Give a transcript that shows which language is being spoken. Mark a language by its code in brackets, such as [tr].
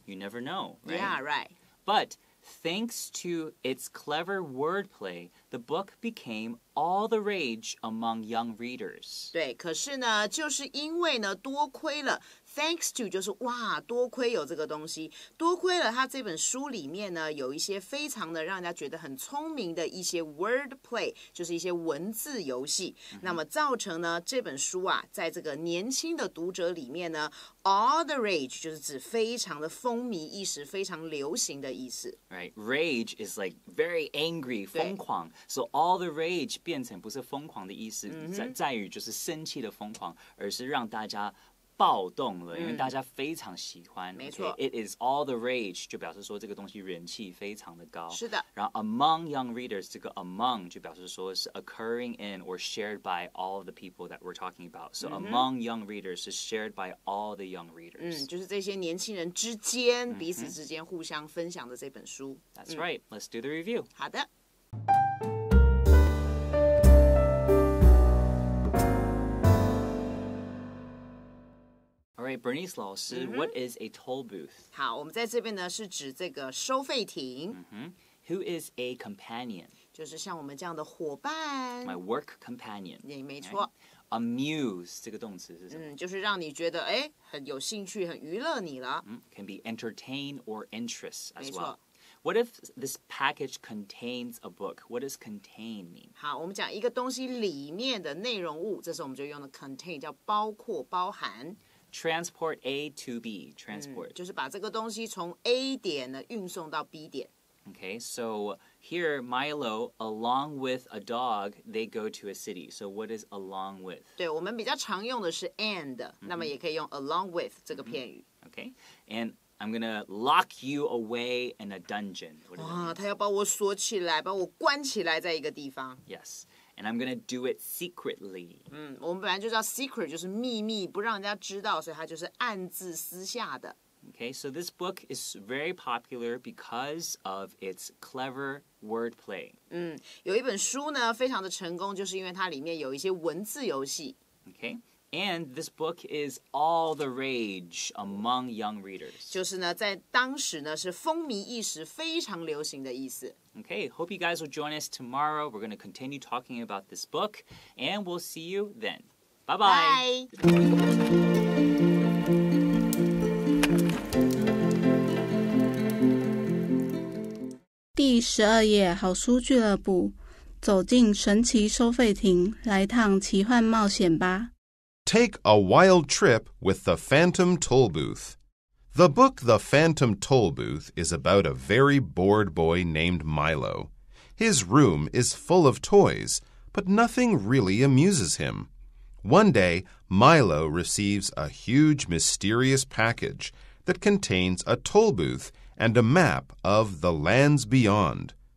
[en] You never know, right? Yeah, right. But thanks to its clever wordplay, the book became all the rage among young readers. [zh] 对，可是呢，就是因为呢，多亏了 thanks to 就是哇，多亏有这个东西，多亏了他这本书里面呢，有一些非常的让人家觉得很聪明的一些 wordplay， 就是一些文字游戏，那么造成呢这本书啊，在这个年轻的读者里面呢 [en] all the rage [zh] 就是指非常的风靡一时，非常流行的意思。 [en] Right, rage is like very angry, [zh] 疯狂。 [en] So all the rage [zh] 变成不是疯狂的意思，在于就是生气的疯狂，而是让大家暴动了，因为大家非常喜欢。没错。 [en] It is all the rage [zh] 就表示说这个东西人气非常的高。是的。然后 [en] among young readers [zh] 这个 [en] among [zh] 就表示说是 [en] occurring in or shared by all the people that we're talking about. So among young readers is shared by all the young readers. [zh] 就是这些年轻人之间彼此之间互相分享的这本书。 [en] That's right. Let's do the review. [zh] 好的。 [en] Alright, Bernice [zh] 老师, [en] what is a Tollbooth? [zh] 好，我们在这边呢是指这个收费亭。 [en] Who is a companion? [zh] 就是像我们这样的伙伴。 [en] My work companion. [zh] 也没错。 Amuse 这个动词是什么？就是让你觉得很有兴趣，很娱乐你了。 [en] Can be entertain or interest as [zh] 没 [en] well. [zh] 错。 [en] What if this package contains a book? What does contain mean? [zh] 好，我们讲一个东西里面的内容物，这时候我们就用的 contain 叫包括、包含。 [en] Transport A to B. Transport. [zh] 就是把这个东西从 A 点呢运送到 B 点。 [en] Okay, so here Milo, along with a dog, they go to a city. So what is along with? [zh] 对，我们比较常用的是 and，那么也可以用 along with 这个片语。 [en] Okay, and I'm gonna lock you away in a dungeon. [zh] 哇，他要把我锁起来，把我关起来在一个地方。 [en] Yes. And I'm gonna do it secretly. [zh] 我们本来就知道 secret 就是秘密，不让人家知道，所以它就是暗自私下的。 [en] Okay, so this book is very popular because of its clever wordplay. [zh] 有一本书呢，非常的成功，就是因为它里面有一些文字游戏。 [en] Okay, and this book is all the rage among young readers. [zh] 就是呢，在当时呢是风靡一时，非常流行的意思。 [en] Okay, hope you guys will join us tomorrow. We're going to continue talking about this book, and we'll see you then. Bye-bye. Bye. [zh] 第12页好书俱乐部，走进神奇收费亭，来趟奇幻冒险吧。 [en] Take a wild trip with the Phantom Tollbooth. The book The Phantom Tollbooth is about a very bored boy named Milo. His room is full of toys, but nothing really amuses him. One day, Milo receives a huge mysterious package that contains a toll booth and a map of the lands beyond.